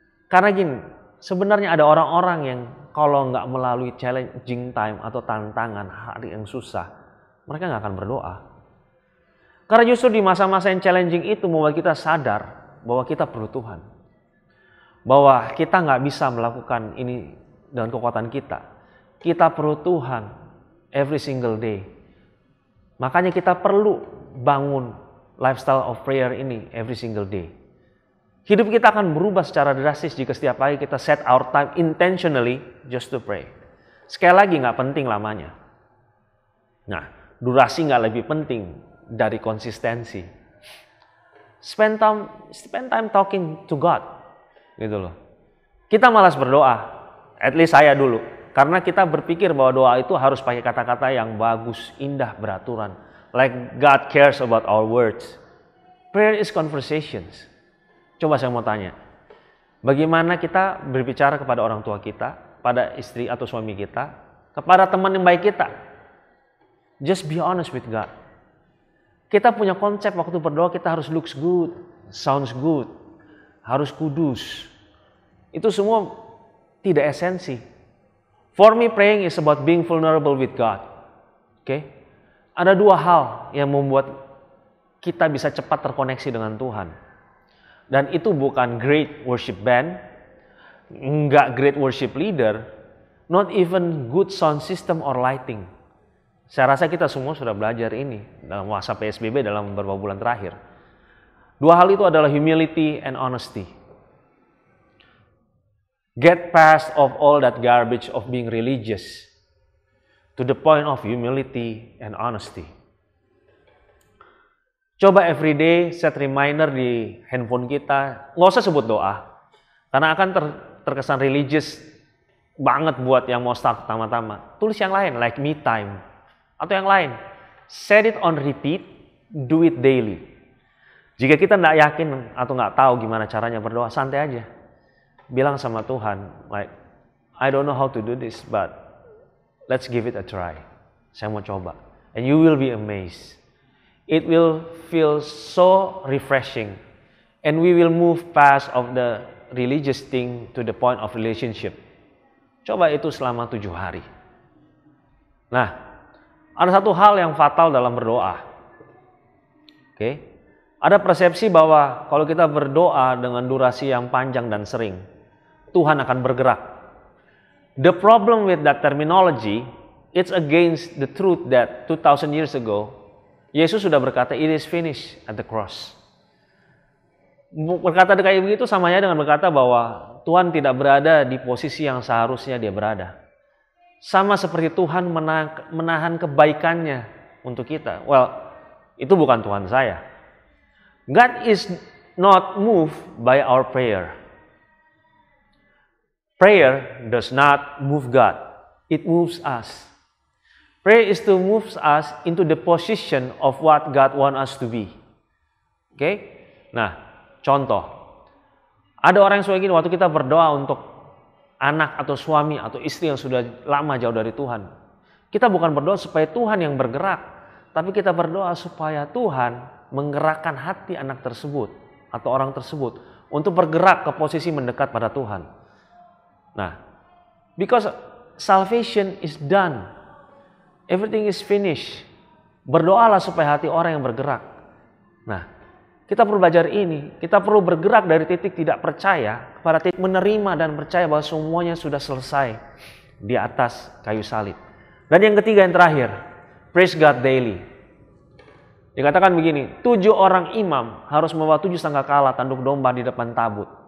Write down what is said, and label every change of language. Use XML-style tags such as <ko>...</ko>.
<id>Karena gini, sebenarnya ada orang-orang yang kalau nggak melalui</id> <en>challenging time</en> <id>atau tantangan hari yang susah, mereka nggak akan berdoa. Karena justru di masa-masa yang</id> <en>challenging</en> <id>itu membuat kita sadar bahwa kita perlu Tuhan. Bahwa kita nggak bisa melakukan ini dengan kekuatan kita. Kita perlu Tuhan</id> <en>every single day.</en> <id>Makanya kita perlu bangun</id> <en>lifestyle of prayer</en> <id>ini</id> <en>every single day.</en> <id>Hidup kita akan berubah secara drastis jika setiap hari kita</id> <en>set our time intentionally just to pray.</en> <id>Sekali lagi nggak penting lamanya. Nah, durasi nggak lebih penting dari konsistensi.</id> <en>Spend time talking to God,</en> <id>gitu loh. Kita malas berdoa, at least saya dulu, karena kita berpikir bahwa doa itu harus pakai kata-kata yang bagus, indah, beraturan.</id> <en>Like God cares about our words. Prayer is conversations.</en> <id>Coba saya mau tanya, bagaimana kita berbicara kepada orang tua kita, pada istri atau suami kita, kepada teman yang baik kita?</id> <en>Just be honest with God.</en> <id>Kita punya konsep waktu berdoa kita harus</id> <en>looks good, sounds good,</en> <id>harus kudus. Itu semua tidak esensi.</id> <en>For me, praying is about being vulnerable with God.</en> <id>Oke? Ada dua hal yang membuat kita bisa cepat terkoneksi dengan Tuhan. Dan itu bukan</id> <en>great worship band,</en> <id>enggak</id> <en>great worship leader, not even good sound system or lighting.</en> <id>Saya rasa kita semua sudah belajar ini dalam masa PSBB dalam beberapa bulan terakhir. Dua hal itu adalah</id> <en>humility and honesty. Get past of all that garbage of being religious to the point of humility and honesty. Coba everyday set reminder</en> <id>di handphone kita, nggak usah sebut doa, karena akan terkesan</id> <en>religious banget buat yang mau start pertama-tama.</en> <id>Tulis yang lain,</id> <en>like me time,</en> <id>atau yang lain.</id> <en>Set it on repeat, do it daily.</en> <id>Jika kita nggak yakin atau nggak tahu gimana caranya berdoa, santai aja. Bilang sama Tuhan,</id> <en>like, I don't know how to do this, but let's give it a try.</en> <id>Saya mau coba.</id> <en>And you will be amazed. It will feel so refreshing. And we will move past of the religious thing to the point of relationship.</en> <id>Coba itu selama 7 hari. Nah, ada satu hal yang fatal dalam berdoa. Oke? Ada persepsi bahwa kalau kita berdoa dengan durasi yang panjang dan sering, Tuhan akan bergerak.</id> <en>The problem with that terminology, it's against the truth that 2000 years ago,</en> <id>Yesus sudah berkata,</id> <en>it is finished at the cross.</en> <id>Berkata kayak begitu sama aja dengan berkata bahwa Tuhan tidak berada di posisi yang seharusnya dia berada. Sama seperti Tuhan menahan kebaikannya untuk kita.</id> <en>Well,</en> <id>itu bukan Tuhan saya.</id> <en>God is not moved by our prayer. Prayer does not move God. It moves us. Prayer is to move us into the position of what God wants us to be.</en> <id>Oke? Nah, contoh. Ada orang yang suka gini, waktu kita berdoa untuk anak atau suami atau istri yang sudah lama jauh dari Tuhan. Kita bukan berdoa supaya Tuhan yang bergerak, tapi kita berdoa supaya Tuhan menggerakkan hati anak tersebut atau orang tersebut untuk bergerak ke posisi mendekat pada Tuhan. Nah,</id> <en>because salvation is done. Everything is finished.</en> <id>Berdoalah supaya hati orang yang bergerak. Nah, kita perlu belajar ini. Kita perlu bergerak dari titik tidak percaya kepada titik menerima dan percaya bahwa semuanya sudah selesai di atas kayu salib. Dan yang ketiga, yang terakhir,</id> <en>praise God daily.</en> <id>Dikatakan begini, 7 orang imam harus membawa 7 sangkakala tanduk domba di depan tabut.</id>